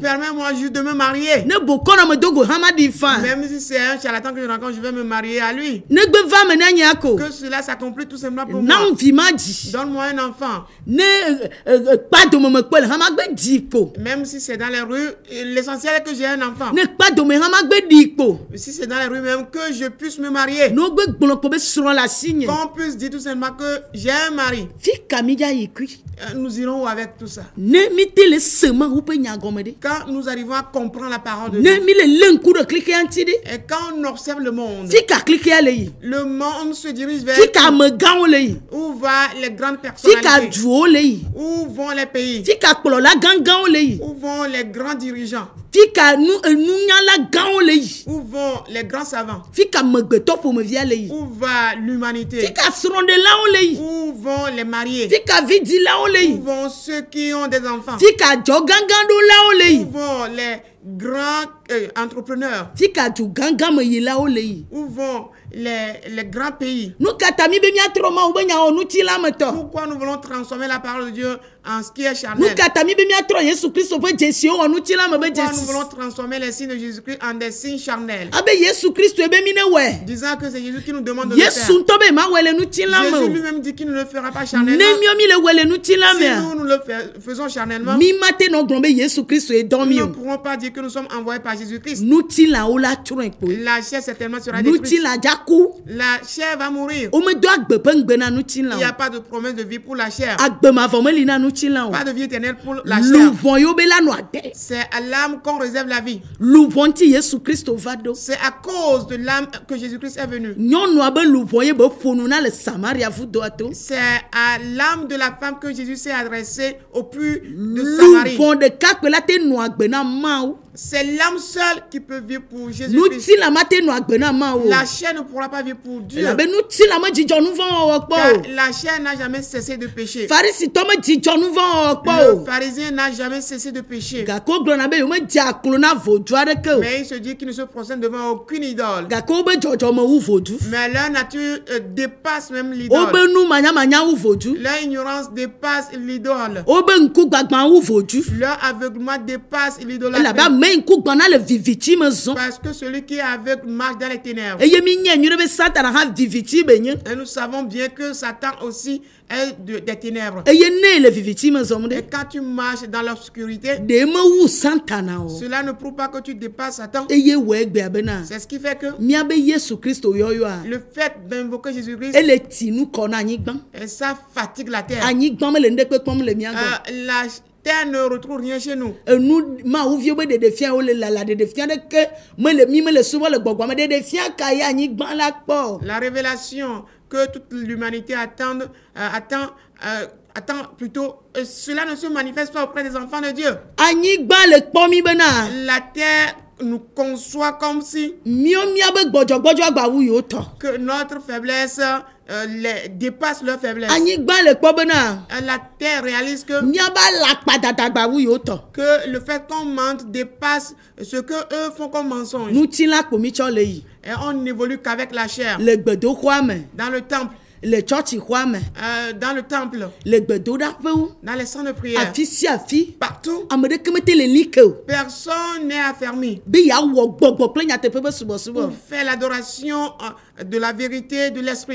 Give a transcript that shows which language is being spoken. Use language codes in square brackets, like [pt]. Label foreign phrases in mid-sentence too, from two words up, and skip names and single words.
[fr] Permets-moi juste de me marier. [ee] Ne bo kɔnɔ me dogo hama di fa. [fr] Même si c'est un charlatan que je rencontre, je vais me marier à lui. [ee] Ne gbe va me ne nya ko. [fr] Que cela s'accomplisse tout simplement pour [ee] Na [fr] moi. [ee] vi ma dzi. [fr] Donne-moi un enfant. [ee] Ne kpa dome me kpe le hama gbe di ko. [fr] Même si c'est dans les rues, l'essentiel est que j'ai un enfant. [ee] Ne kpa dome hama gbe di ko. [fr] Si c'est dans les rues même, que je puisse me marier. [ee] No gbe gblɔ ko be srɔ̃ la si nye. [fr] Qu'on puisse dire tout simplement que j'ai un mari. [ee] Fi ka mi dza yi kui. [fr] Nous irons où avec tout ça? [ee] Ne mi te le sema woƒe nyagɔme ɖe. [fr] Quand nous arrivons à comprendre la parole de [ee] Ne [fr] Dieu. [ee] mi le le ŋku ɖe klikea ŋuti ɖe. [fr] Et quand on observe le monde, [ee] Fi ka klikea le yi. [fr] le monde se dirige vers [ee] Fi ka amegãwo le yi. [fr] où va les grandes [ee] Fi ka [fr] personnalités, [ee] duwo le yi. [fr] où vont les pays, [ee] Fi ka kplɔla gãgãwo le yi. [fr] où vont les grands dirigeants, [ee] Fi ka nunyala gãwo le yi. [fr] où vont les grands savants, [ee] Fi ka megbetɔ ƒomevia le yi. [fr] où va [ee] Fi [fr] l'humanité, [ee] ka srɔ̃ɖelawo le yi. [fr] où vont les mariés, [ee] Fi ka vidzilawo le [fr] où [ee] yi. [fr] vont ceux qui ont des enfants, [ee] Fi ka dzɔgãgãɖolawo le [fr] où [ee] yi. [fr] vont les grands entrepreneurs, [ee] Fi ka du gãgã me yilawo le yi. [fr] où vont les grands pays. [ee] Nu ka ta mi be miatrɔ Mawu be nyawo ŋuti la me tɔ. [fr] Pourquoi nous voulons transformer la parole de Dieu en ce qui est [ee] Nu [fr] charnel? [ee] ka ta mi be miatrɔ Yesu Kristo ƒe dzesiwo wɔ ŋuti la me be [fr] Pourquoi nous [ee] dzesi. [fr] voulons transformer les signes de Jésus-Christ en des signes charnels? [ee] Abe Yesu Kristo ebe mi ne wɔe. [fr] Disant que c'est Jésus qui nous demande de le [ee] Yesu [fr] faire. [ee] ŋutɔ be ma wɔe le ŋuti la me [fr] Jésus [ee] o. [fr] lui-même dit qu'il ne le fera pas [ee] Ne [fr] charnellement. [ee] miɔ mi le wɔe le ŋuti la [fr] Si [ee] mea. [fr] nous le faisons charnellement, [ee] Mi ma te nɔ gblɔm be Yesu Kristo ye dɔ [fr] nous [ee] mi ne o. [fr] pourrons pas dire que nous sommes envoyés par Jésus-Christ. [ee] Nutilawo la trɔe kpoe. [fr] La chair certainement sera détruite. [ee] Nutila dza ku. [fr] La chair va mourir. [ee] Wo me do agbe ƒe ŋgbe na [fr] Il n'y a [ee] nutila o. [fr] pas de promesse de vie pour la chair. [ee] Agbemavɔ meli na nutila o. [fr] Pas de vie éternelle pour la chair. [ee] Luvɔ yewo be la nɔ ade. [fr] C'est à l'âme qu'on réserve la vie. [ee] Luvɔ ŋuti Yesu Kristo va ɖo. [fr] C'est à cause de l'âme que Jésus-Christ est venu. [ee] Nyɔnua be luvɔ ye be ƒonu na le Samaria vudoa to. [fr] C'est à l'âme de la femme que Jésus s'est adressé au puits de Samarie. [ee] Luvɔ ɖeka kpe la te nɔ agbe na Mawu. [fr] C'est l'âme seule qui peut vivre pour Jésus-Christ. [ee] Nutila ma te nɔ agbe na Mawu. [fr] La chair ne pourra pas vivre pour Dieu. [ee] Elabe nutila me dzidzɔ nu vɔ̃ wɔwɔ kpɔ [fr] Car [ee] o. [fr] la chair n'a jamais cessé de pécher. [ee] Farisitɔ me dzidzɔ nu vɔ̃ wɔwɔ kpɔ [fr] Le [ee] o. [fr] pharisien n'a jamais cessé de pécher. [ee] Gake wogblɔna be yewo me dze aklo na vodzu aɖeke o. [fr] Mais il se dit qu'il ne se prosterne devant aucune idole. [ee] Gake wobe dzɔdzɔme wu vodzu. [fr] Mais leur nature dépasse même l'idole. [ee] Wobe nu manyamanya wu vodzu. [fr] Leur ignorance dépasse l'idole. [ee] Wobe ŋkugbagba wu vodzu. [fr] Leur aveuglement dépasse [ee] Elabe [fr] l'idolâtrie. [ee] ame ŋkugbana le viviti me zɔm. [fr] Parce que celui qui est aveugle marche dans les ténèbres. [ee] Eye mi nye nyuie be Satana hã viviti be nye. [fr] Et nous savons bien que Satan aussi est des ténèbres. [ee] Eye ne le viviti me zɔm [fr] Et [ee] ɖe. [fr] quand tu marches dans l'obscurité, [ee] Ɖe me wu Satana o. [fr] cela ne prouve pas que tu dépasses Satan. [ee] Eye wɔ egbea bena. [fr] C'est ce qui fait que [ee] Míabe Yesu Kristo yɔyɔa. [fr] le fait d'invoquer Jésus-Christ, [ee] Ele ti nu kɔ na anyigba. [fr] et ça fatigue la terre. [ee] Anyigba me le ŋɖekpe kpɔm le mía gbɔ. [fr] La terre ne retrouve rien chez nous. [ee] Enu mawuviwo be ɖeɖefia wo le lala ɖeɖefia ɖeke me le mi me le subɔ le gbɔgbɔme ɖeɖefia ka ye anyigba la kpɔ. [fr] La révélation que toute l'humanité attend plutôt, cela ne se manifeste pas auprès des enfants de Dieu. [ee] Anyigba le kpɔ mi bena. [fr] La terre nous conçoit comme si [ee] Míabe gbɔdzɔgbɔdzɔ agbawu yiwo tɔ. [fr] que notre faiblesse dépasse leur faiblesse. [ee] Anyigba le kpɔ bena. [fr] La terre réalise que [ee] Míaba lakpadada agbawu yiwo tɔ. [fr] le fait qu'on mente dépasse ce que eux font comme mensonge. [ee] Nutila kpo mi tsɔ le yi. [fr] Et on n'évolue qu'avec la chair. [ee] Le gbedoxɔa me. [fr] Dans le temple, [ee] Le tsɔtsixɔa me. [fr] dans le temple, [ee] Le gbedoɖaƒewo. [fr] dans les centres de prière, [ee] Afi sia afi. [fr] partout, [ee] Ame ɖeke mete le li ke o. [fr] personne n'est affermi [ee] Be yeawɔ gbɔgbɔ kple nyateƒe be subɔsubɔ. [fr] pour faire l'adoration de la vérité de l'esprit.